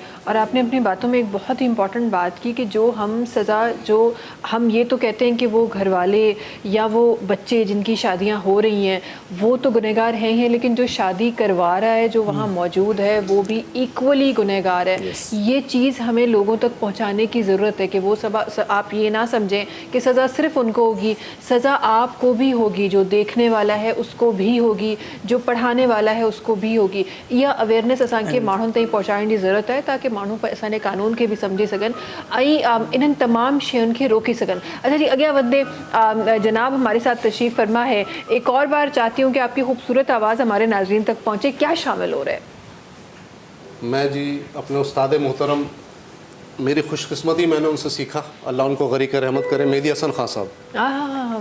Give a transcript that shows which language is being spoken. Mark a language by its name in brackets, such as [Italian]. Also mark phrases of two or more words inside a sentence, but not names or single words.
[Urdu] اور آپ نے اپنی باتوں میں ایک بہت ہی امپورٹنٹ بات کی کہ جو ہم سزا، جو ہم یہ تو کہتے ہیں کہ وہ گھر والے یا وہ بچے جن کی شادیاں ہو رہی ہیں وہ تو گنہگار ہیں ہی، لیکن جو شادی کروا رہا ہے، جو وہاں موجود ہے، وہ بھی ایکویلی گنہگار ہے. یہ چیز ہمیں لوگوں تک پہنچانے کی ضرورت ہے کہ وہ سب آپ یہ نہ سمجھیں کہ سزا صرف ان کو ہوگی، سزا آپ کو بھی ہوگی، جو دیکھنے والا ہے اس کو بھی ہوگی، جو پڑھانے والا ہے اس کو بھی ہوگی. [Sindhi] यह अवेयरनेस असांखे माण्हुनि ताईं पहुंचाइण जी ज़रूरत है ताकि माण्हू असांजे कानून खे भी समझी सघनि ऐं इन्हनि तमाम शयुनि खे रोकी सघनि। [Urdu] اچھا جی, [Sindhi] अॻियां वधदे [Urdu] جناب ہمارے ساتھ تشریف فرما ہے. ایک اور بار چاہتی ہوں کہ آپ کی خوبصورت آواز ہمارے ناظرین تک پہنچے. کیا شامل ہو رہا ہے? میں جی اپنے استاد محترم، میری خوش قسمتی میں نے ان سے سیکھا، اللہ ان کو غریق رحمت کرے، مہدی حسن خان صاحب,